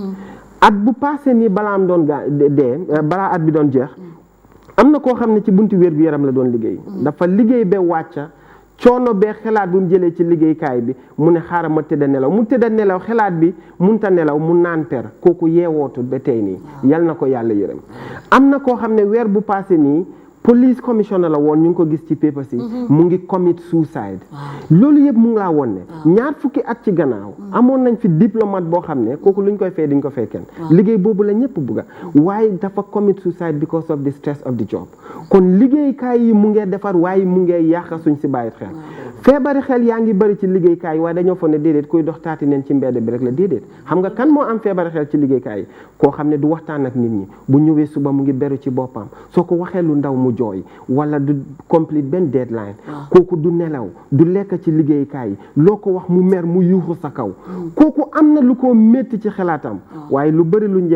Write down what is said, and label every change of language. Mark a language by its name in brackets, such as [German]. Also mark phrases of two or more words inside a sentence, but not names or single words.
[Wolof] at bu passé nii balaa am doon balaa at bi doon jeex am na koo xam ne ci buntu wér-gu-yaram la doon liggéey dafa liggéey ba wàcca coono bee xalaat bu mu jëlee ci liggéeykaay bi mu ne xaaral ma tëdda nelaw mu tëdda nelaw xalaat bi munta nelaw mu naan per kooku yeewootu ba tey nii yal na ko yàlla yërëm am na koo xam ne weer bu passé nii [English] police commissioner [Wolof] la woon ñu ngi ko gis ci paper si mu ngi [English] commit suicide [Wolof] loolu yëpp mu ngi laa woon ne ñaar fukki at ci gannaaw amoon nañ fi diplomate boo xam ne kooku luñ koy fay duñ ko fay kenn liggéey boobu la ñëpp bugga waaye dafa [English] commit suicide because of the stress of the job [Wolof] kon liggéeykaay yi mu ngee defar waaye mu ngee yàqa suñ si bàyyit xel feebari xel yaa ngi bëri ci liggéeykaay yi waaye dañoo foog ne déedéet kuy dox taati neen ci mbedd bi rek la déedéet xam nga kan moo am feebari xel ci liggéeykaay yi koo xam ne du waxtaan ak nit ñi bu ñëwee suba mu ngi beru ci boppam soo ko waxee lu ndaw mu jooy wala du complete benn deadline kooku du nelaw du lekk ci liggéeykaay yi loo ko wax mu mer mu yuuxu sa kaw kooku am na lu ko métti ci xalaatam waaye lu bëri lu njee